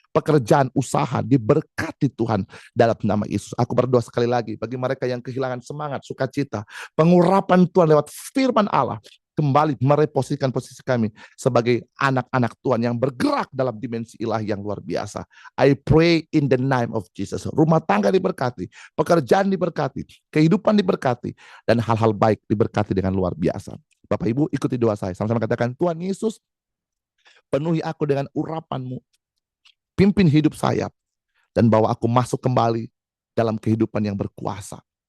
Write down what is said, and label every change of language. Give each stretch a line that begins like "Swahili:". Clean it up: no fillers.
Indonesian: Pekerjaan, usaha, diberkati Tuhan dalam nama Yesus. Aku berdoa sekali lagi, bagi mereka yang kehilangan semangat, sukacita, pengurapan Tuhan lewat firman Allah, kembali mereposisikan posisi kami sebagai anak-anak Tuhan yang bergerak dalam dimensi ilahi yang luar biasa.
English: I pray in the name of Jesus.
Indonesian: Rumah tangga diberkati, pekerjaan diberkati, kehidupan diberkati, dan hal-hal baik diberkati dengan luar biasa. Bapak Ibu, ikuti doa saya. Sama-sama katakan, Tuhan Yesus, penuhi aku dengan urapan-Mu, pimpin hidup saya, dan bawa aku masuk kembali dalam kehidupan yang berkuasa.